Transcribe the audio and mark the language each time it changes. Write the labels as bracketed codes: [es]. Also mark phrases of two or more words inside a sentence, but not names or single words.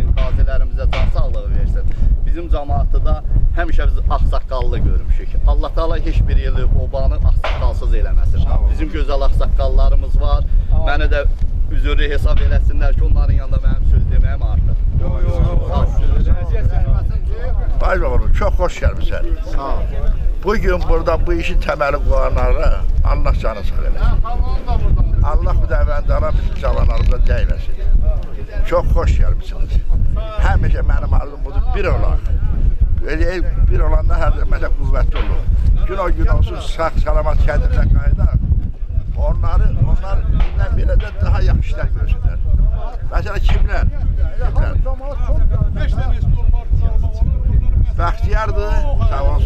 [az] Qazilərimizə can sağlığı versin. Bizim cəmaatı da həmişə biz ağsaqqallı görmüşük. Allah Taala heç bir yılı obanı ağsaqqalsız eləməsin. Bizim gözəl ağsaqqallarımız var. Məni də üzürlü hesab eləsinlər ki, onların yanında mənim söz deməyim artıq. [tr] Çok hoş gelmişsin. [az] Sağ ol. [tr] Bugün burada bu işin temeli koyanlara Allah canı sağ eylesin. [az] Allah bu dəvəndara bizim cavanlarımıza değmesin. [tr] Çok hoş gelmişsiniz. [az] Həmişə mənim arzum budur, bir olaq. Bir olanda hər zaman qüvvətli olur. Gün o gün olsun, sağ salamat kendimize qayıdaq. Onlar bizdən belə də daha yaxşı işlər görsünlər. [tr] Mesela kimler? [az] Bəxtiyardır, sağ olsun.